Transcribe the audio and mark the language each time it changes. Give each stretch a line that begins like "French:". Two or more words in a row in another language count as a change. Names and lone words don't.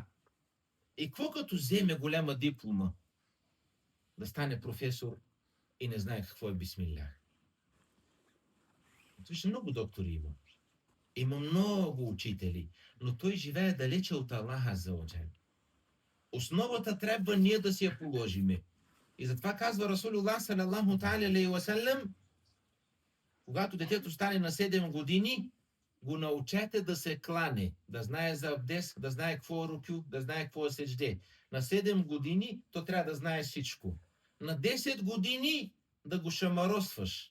Bulgarian: И какво като вземе голяма диплома? Да стане професор и не знае какво е бисмилях. Виж, много доктори има. Има много учители, но той живее далече от Аллаха Аззаваджал. Основата трябва ние да си я положиме. И затова казва Расулуллах
Arabic: صلى الله عليه وسلم,
Bulgarian: когато детето стане на 7 години, го научете да се клане, да знае за абдес, да знае какво е рукю, да знае какво е седжде. На 7 години то трябва да знае всичко. На 10 години да го шамаросваш.